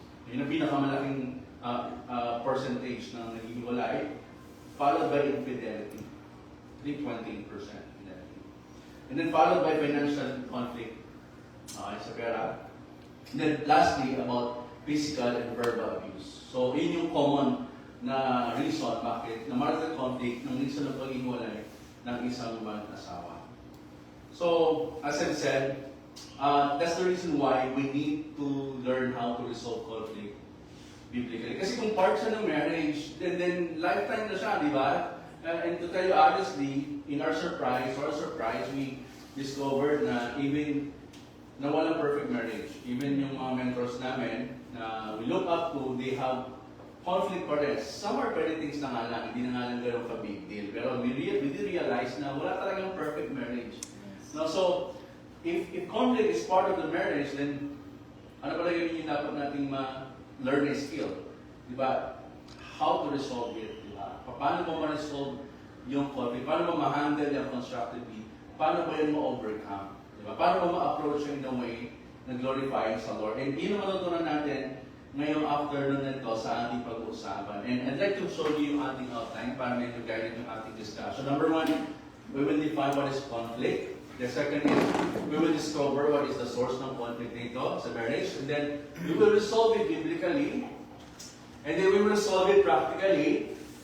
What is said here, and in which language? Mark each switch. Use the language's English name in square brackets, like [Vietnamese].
[Filipino] Yun ang pinakamalaking percentage ng naghiwalay, [English] followed by infidelity. I think 28% infidelity. And then followed by financial conflict [Filipino] sa pera. [English] And then lastly, about physical and verbal abuse. [Filipino] So, yun yung common na reason bakit na marital conflict ng reason ng paghiwalay ng isang mag-asawa. [English] So, as I've said, that's the reason why we need to learn how to resolve conflict biblically. [Filipino] Kasi kung part siya ng marriage, then lifetime na siya, di ba? [English] And to tell you honestly, in our surprise, we discovered na even na [Filipino] walang perfect marriage. [English] Even yung mga mentors namin na we look up to, they have conflict pa rin. Some are petty things [Filipino] na nga lang, hindi na nga lang gano'n ka-big deal. Pero [English] we did realize [Filipino] na wala talagang perfect marriage. [English] No, so, if conflict is part of the marriage, then [Filipino] ano pala yun yung dapat nating ma-learn [English] a skill? Diba? How to resolve it? [Filipino] Diba? Paano mo ma-resolve yung conflict? Paano mo ma-handle yung constructively? Paano ba yun ma-overcome? Diba? Paano mo ma-approach yung [English] in a way [Filipino] na glorifying sa Lord? And yun ang matutunan natin ngayong afternoon nito sa ating pag-uusapan. [English] And I'd like to show you yung ating outline [Filipino] para medyo guide [English] yung ating discussion. Number one, we will define what is conflict. The second is, we will discover what is the source ng conflict nito sa marriage. And then, we will resolve it biblically. And then, we will solve it practically.